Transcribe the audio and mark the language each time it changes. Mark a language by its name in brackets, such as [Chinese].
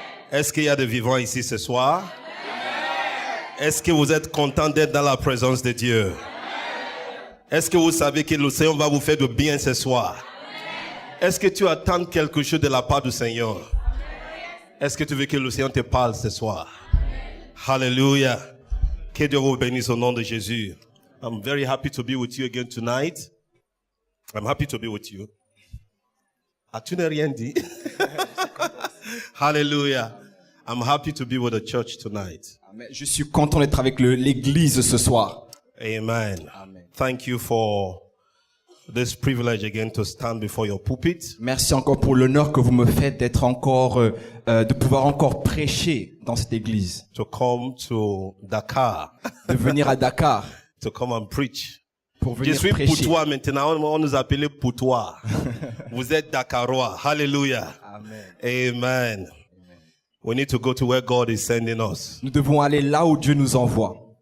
[French] Est-ce qu'il y a des vivants ici ce soir? Est-ce que vous êtes content d'être dans la présence de Dieu? Est-ce que vous savez que le Seigneur va vous faire de bien ce soir? Est-ce que tu attends quelque chose de la part du Seigneur? Est-ce que tu veux que le Seigneur te parle ce soir? Hallelujah. Que Dieu vous bénisse au nom de Jésus. [English] I'm very happy to be with you again tonight. I'm happy to be with you. [French] As-tu n'as rien dit? [English] Hallelujah. I'm happy to be with the church tonight. Amen. [French] Je suis content d'être avec l'église ce soir. Amen. Amen. [English] Thank you for this privilege again to stand before your pulpit. [French] Merci encore pour l'honneur que vous me faites d'être encore, de pouvoir encore prêcher dans cette église. [English] To come to Dakar. [French] De venir à Dakar. [English] To come and preach. [French] pour Je venir suis prêcher. Poutois maintenant, on nous appelait Poutois. Vous êtes Dakarois. Hallelujah. Amen. Amen. [English] We need to go to where God is sending us. [French] Nous devons aller là où Dieu nous envoie.